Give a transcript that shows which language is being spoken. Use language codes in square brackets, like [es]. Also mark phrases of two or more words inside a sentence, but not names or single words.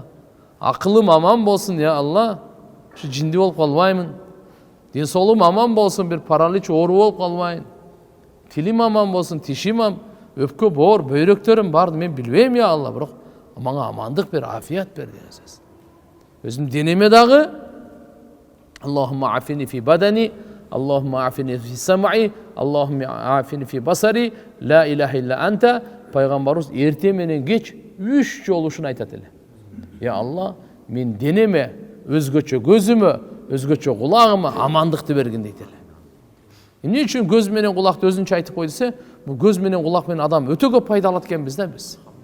[ky] Акылым аман болсун, я Алла. Ушу жинди болуп калбаймын. Ден соолугум аман болсун, бир паралич оору болуп калбайын. Тилим аман болсун, тишим өпкө боор, бөйрөктөрүм барды мен билбейм, я Алла. Бирок мага амандык бер, афият бер деген сөз. Өзүм денеме дагы [ar] اللهم عافني في بدني، اللهم عافني في سمعي، اللهم عافني في بصري، لا إله إلا أنت. [ky] Пайгамбарыбыз эрте менен кеч 3 жолу ушуну айтат эле. Я Алла, мен денеме, өзгөчө көзүмө, өзгөчө кулагыма амандыкты бергин дейт эле. Эмне үчүн көз менен кулакты өзүнчө айтып кой десе, бул көз менен кулак менен адам өтө көп пайда алат экенбиз да биз.